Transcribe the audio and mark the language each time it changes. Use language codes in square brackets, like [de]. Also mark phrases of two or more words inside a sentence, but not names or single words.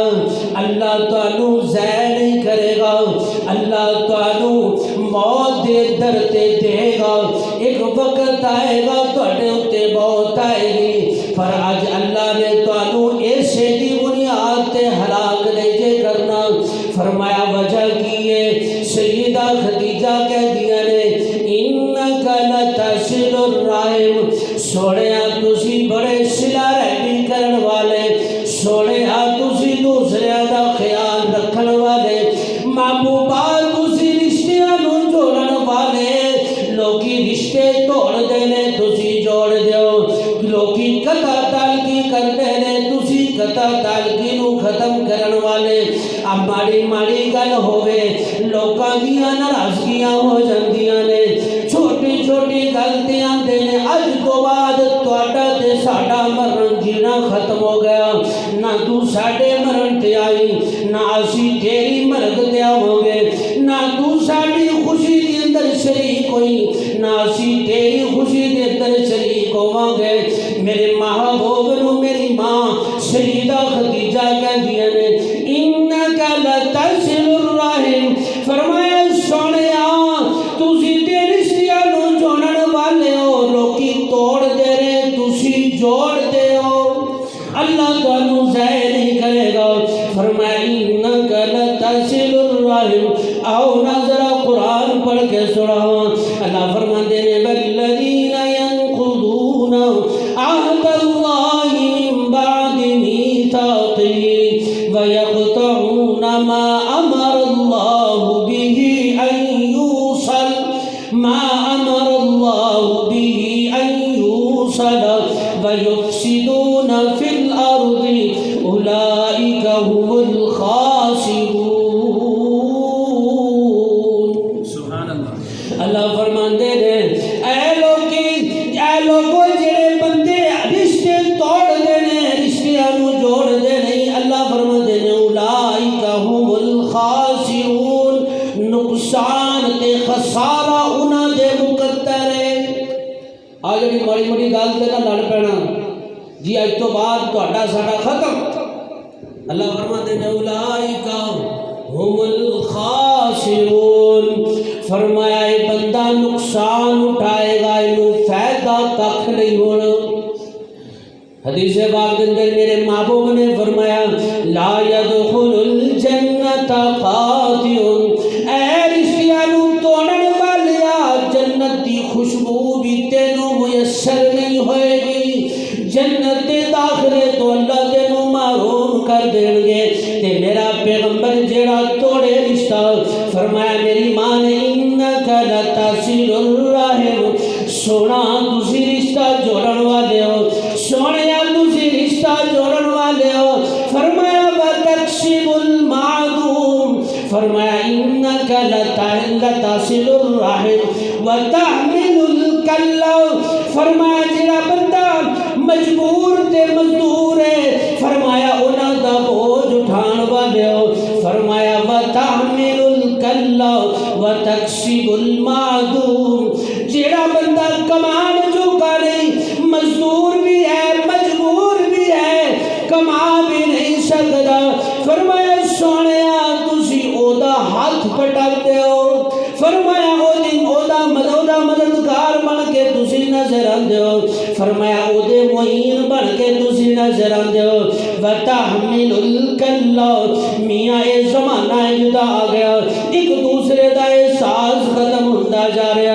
[pa] اللہ تعالیٰ ضائع نہیں کرے گا، اللہ تعالیٰ موت دے درتے دے گا، ایک وقت آئے گا تھوڑے اتے موت آئے گی، پر آج اللہ نے تعالیٰ ایسے دی بنیاد تے ہلاک نہیں جے کرنا۔ فرمایا وجہ کی ہے، سیدہ خدیجہ کہہ دیا نے [ar] انکا لتصل الرحم، [pa] سوڑیا تسی بڑے صلہ رحمی کرن والے، سوڑیا تسی دوسرے دا خیال رکھن والے، محبوبہ تسی رشتیاں نو جوڑن والے، لوکی رشتے توڑ دینے تسی جوڑ دیو، لوکی قطع تعلقی کر دینے تسی قطع تعلقی نو ختم کرن والے۔ اب ماڑی ماڑی گل ہوئے لوکاں دیاں ناراضگیاں ہو جاندیاں نے، چھوٹی چھوٹی غلطیاں دینے، اج تو بعد تہاڈا تے ساڈا مرن جینا ختم ہو گیا، نہ تو ساڈے مرن تے آئی، نہ اسی تیری مرگ تے آواں گے، نہ تو ساڈی خوشی دے اندر شریک ہوئی، نہ اسی تیری خوشی دے اندر شریک ہوواں گے۔ میرے محبوب نو میری ماں سیدہ خدیجہ کہندیاں نے [ar] انکا لتصل الرحم، [pa] فرمایا سونیا تسی تے رشتیاں نو جوڑن والے ہو، لوکی توڑ دے رہے تسی جوڑ دے ہو، اللہ تعالیٰ ضائع نہیں کرے گا۔ فرمایا [ar] انکا لتصل الرحم، [pa] آؤ نا ذرا قرآن پڑھ کے سناواں۔ [ur] اللہ فرماتے ہیں [ar] والذین ینقضون عہد اللہ من بعد میثاقہ ویقطعون ما امر اللہ به ان یوصل ویفسدون فی الارض اولئک هم الخاسرون۔ سبحان اللہ۔ [pa] اللہ فرماندے نے اے لوگو جڑے بندے رشتے توڑ دینے، رشتیاں نو جوڑ دینے، اللہ فرماندے نے [ar] اولئک هم الخاسرون، [pa] نقصان تے خسارہ انہاں دے مقدر ہے۔ آ جڑی ماڑی ماڑی گل تے نہ لڑ پینا جی اج تو بعد تہاڈا ساڈا ختم، اللہ فرماندے نے [ar] اولئک هم الخاسرون، [pa] فرمایا اے بندہ نقصان اٹھائے گا، انہوں فائدہ کھ نہیں ہونا۔ [ur] حدیث پاک کے اندر میرے محبوب نے فرمایا [ar] لا يدخل الجنت قاطع، [pa] اے رشتیاں نو توڑن والیا جنت دی خوشبو بھی تینوں میسر نہیں ہوئے گی، جنت دے داخلے تو اللہ تینوں محروم کر دیں گے۔ تے میرا پیغمبر جیڑا توڑے رشتہ، فرمایا میری ماں نے [ar] انکا لتصل الرحم، [pa] سونا تسی رشتہ جوڑن والے ہو، سونیا تسی رشتہ جوڑن والے ہو، فرمایا [ar] وتکسب المعدوم، [pa] فرمایا [ar] انکا لتصل الرحم وتحمل الکل، [pa] فرمایا جڑا بندہ مجبور تے مزدور ہے، فرمایا انہاں دا بوجھ اٹھان والے ہو، فرمایا [ar] وتحمل الکل وتکسب المعدوم، [pa] جڑا بندہ کمان جو نہیں، مزدور بھی ہے مجبور بھی ہے، کما بھی نہیں سکتا، فرمایا سونیا تسی او دا ہاتھ پٹکتے ہو، فرمایا او دا مددگار بن کے تسی نظر آندے ہو، فرمایا او دے معین بن کے تسی نظر آندے ہو۔ [ar] وتحمل الکل، [pa] میاں اے زمانہ جدا آ گیا، ایک دوسرے دا احساس ختم ہوتا جا رہا رہا.